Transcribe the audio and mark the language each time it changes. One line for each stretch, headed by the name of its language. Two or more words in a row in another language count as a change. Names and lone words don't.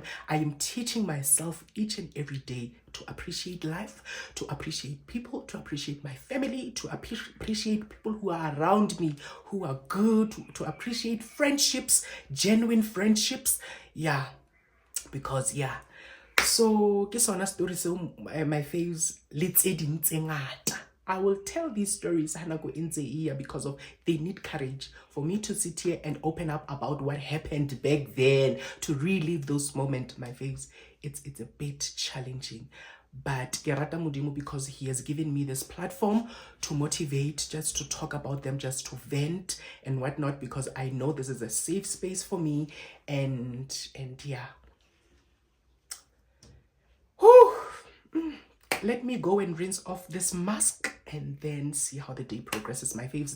English: I am teaching myself each and every day to appreciate life, to appreciate people, to appreciate my family, to appreciate people who are around me, who are good, to appreciate friendships, genuine friendships. Because so
Southern Sotho: ke sona
English: story so my faves let's I will tell these stories because of they need courage for me to sit here and open up about what happened back then, to relive those moments, my faves. It's a bit challenging. But
Southern Sotho: ke rata Modimo
English: because he has given me this platform to motivate, just to talk about them, just to vent and whatnot, because I know this is a safe space for me. And let me go and rinse off this mask and then see how the day progresses, my faves.